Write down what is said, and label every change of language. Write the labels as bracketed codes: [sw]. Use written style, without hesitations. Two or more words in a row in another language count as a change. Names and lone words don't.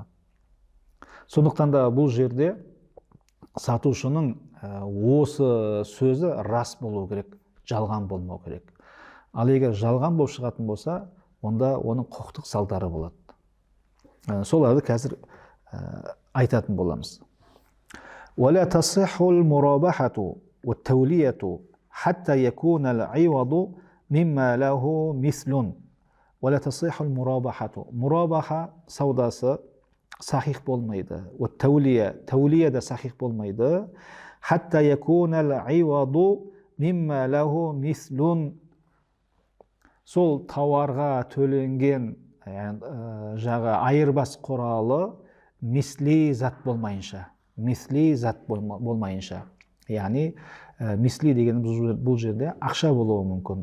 [kk] Сондықтан да бұл жерде сатушының осы сөзі рас болу керек, жалған болмау керек. Ал егер жалған болып шығатын болса, онда оның құқықтық салдары болады. Соларды қазір айтатын боламыз. [ar] ولا تصح المرابحة والتولية حتى يكون العوض مما له مثل. ولا تصح المرابحة. [kk] مرابحة саудасы сахих болмайды. Тәулия да сахих болмайды. [ar] حتى يكون العوض مما له مثل. [kk] Сол тауарға төленген айырбас құралы мисли зат болмайынша. Яғни мисли деген бұл жерде ақша болуы мүмкін.